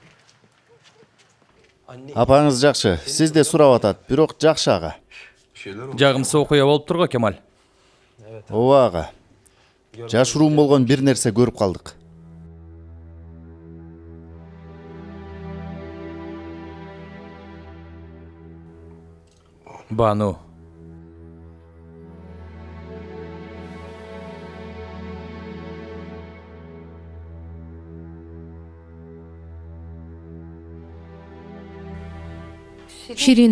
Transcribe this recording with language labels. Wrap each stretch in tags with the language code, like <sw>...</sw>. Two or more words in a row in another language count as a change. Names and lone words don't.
<ky>Апаңыз жакшы, сиз де сурап атат, бирок жакшы ага.</ky> <tr>Bir şeyler oldu.</tr> <ky>Жагымсыз окуя болуп турго, Кемал. Ооба ага. Жашыруун болгон бир нерсе көрүп калдык. Бану. Ширин.</ky>